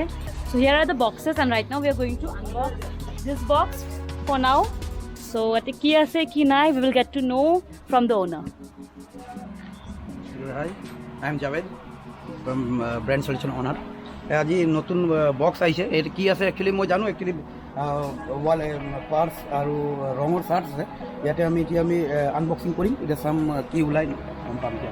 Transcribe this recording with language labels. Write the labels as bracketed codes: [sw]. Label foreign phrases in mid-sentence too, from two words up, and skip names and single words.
[en] So here are the boxes and right now we are going to unbox this box for now. So [as] ইয়াতে কি আছে কি নাই [en] we will get to know from the owner. Hi, I am Javed from Brand Solution owner. [as] আজি নতুন বক্স আহিছে এটা কি আছে একচুয়ালি মই জানো একচুয়ালি ওয়াল পার্স আৰু ৰঙৰ শার্ট আছে ইয়াতে আমি এতিয়া আমি আনবক্সিং কৰিম এটা সাম কি ওলাই গম পাম এতিয়া